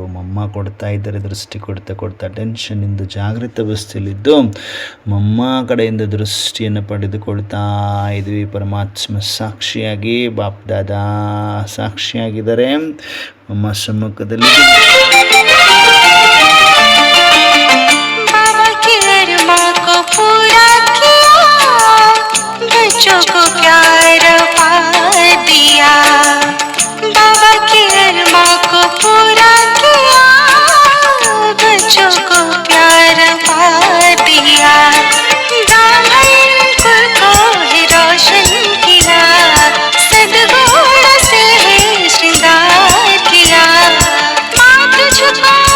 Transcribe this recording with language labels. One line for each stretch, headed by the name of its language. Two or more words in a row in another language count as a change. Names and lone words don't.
Kannada: ಮಮ್ಮ ಕೊಡ್ತಾ ಇದ್ದಾರೆ, ದೃಷ್ಟಿ ಕೊಡ್ತಾ ಟೆನ್ಷನಿಂದ ಜಾಗೃತ ಅವಸ್ಥೆಯಲ್ಲಿದ್ದು ಮಮ್ಮ ಕಡೆಯಿಂದ ದೃಷ್ಟಿಯನ್ನು ಪಡೆದುಕೊಳ್ತಾ ಇದ್ವಿ. ಪರಮಾತ್ಮ ಸಾಕ್ಷಿಯಾಗಿ ಬಾಪ್ ದಾದಾ ಸಾಕ್ಷಿಯಾಗಿದ್ದಾರೆ ಮಮ್ಮ ಸಮ್ಮುಖದಲ್ಲಿ.
Hindi: बाबा की अरमा को पूरा किया बच्चों को प्यार पा दिया बाबा की अरमा को पूरा किया बच्चों को प्यार पा दिया ब्राह्मण कुल को ही रोशन किया सद्गुण से ही श्रृंगार किया मात झुका